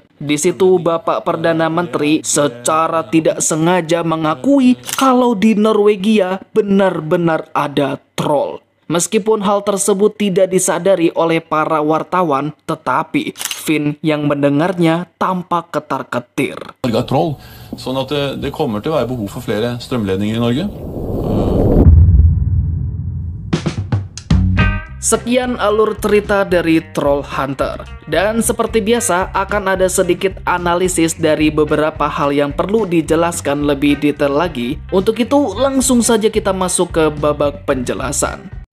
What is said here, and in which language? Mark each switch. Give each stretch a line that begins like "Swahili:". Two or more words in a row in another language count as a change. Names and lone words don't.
Indonesian: Di situ Bapak Perdana Menteri secara tidak sengaja mengakui kalau di Norwegia benar-benar ada troll. Meskipun hal tersebut tidak disadari oleh para wartawan, tetapi Finn yang mendengarnya tampak ketar-ketir.
Norwegian: Norge er troll, sånn at det kommer til å være behov for flere strømledninger i Norge.
Indonesian: Sekian alur cerita dari Troll Hunter. Dan seperti biasa akan ada sedikit analisis dari beberapa hal yang perlu dijelaskan lebih detail lagi. Untuk itu langsung saja kita masuk ke babak penjelasan.